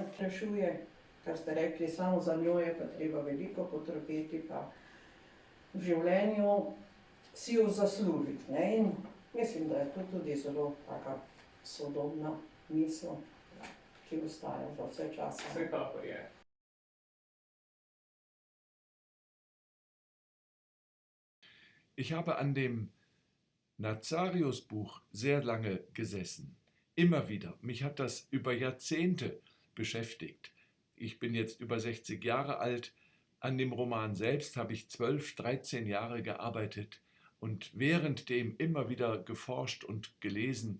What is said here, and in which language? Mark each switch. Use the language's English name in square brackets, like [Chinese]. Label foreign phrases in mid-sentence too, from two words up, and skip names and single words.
[Slovenian] Rešuje, kar ste rekli, samo za njo je pa treba veliko potrpeti, pa v življenju si jo zaslužiti. In mislim, da je to tudi zelo taka sodobna misel, ki ostaja za vse čase. Vsekakor je. [German] Ich habe an dem Nazarius-Buch sehr lange gesessen. Immer wieder. Mich hat das über Jahrzehnte beschäftigt. Ich bin jetzt über 60 Jahre alt. An dem Roman selbst habe ich 12, 13 Jahre gearbeitet und währenddem immer wieder geforscht und gelesen.